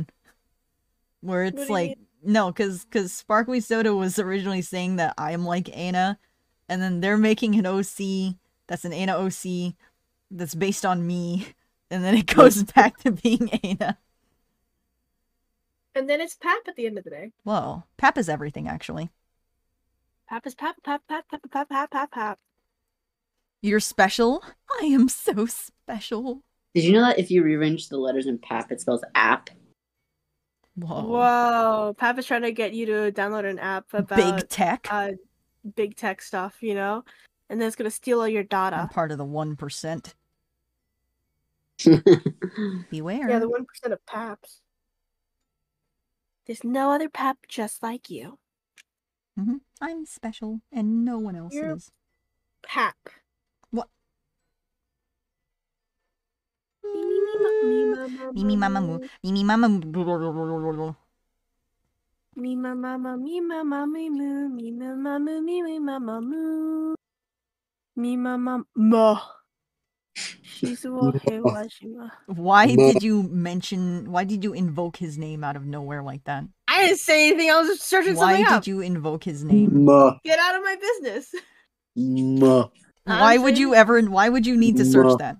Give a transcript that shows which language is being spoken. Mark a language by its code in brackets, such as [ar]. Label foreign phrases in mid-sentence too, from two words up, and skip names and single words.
[en] Where it's like, no, because Sparkly Soda was originally saying that I'm like Ana, and then they're making an OC that's an Ana OC that's based on me, and then it goes back to being Ana. And then it's Pap at the end of the day. Whoa. Pap is everything, actually. Pap is Pap, Pap, Pap, Pap, Pap, Pap, Pap, Pap. You're special? I am so special. Did you know that if you rearrange the letters in Pap, it spells app? Whoa. Pap is trying to get you to download an app about big tech? Big tech stuff, you know? And then it's going to steal all your data. I'm part of the 1%. Beware. Yeah, the 1% of Paps. There's no other Pap just like you. I'm special, and no one else is. Pap. What? Me mama moo. Me mama moo. Me mama me mama me moo. Me mama moo. Me mama moo. Me mama mo. Why did you invoke his name out of nowhere like that? I didn't say anything. I was just searching something up. Why did you invoke his name? Get out of my business. Why would you need to search that?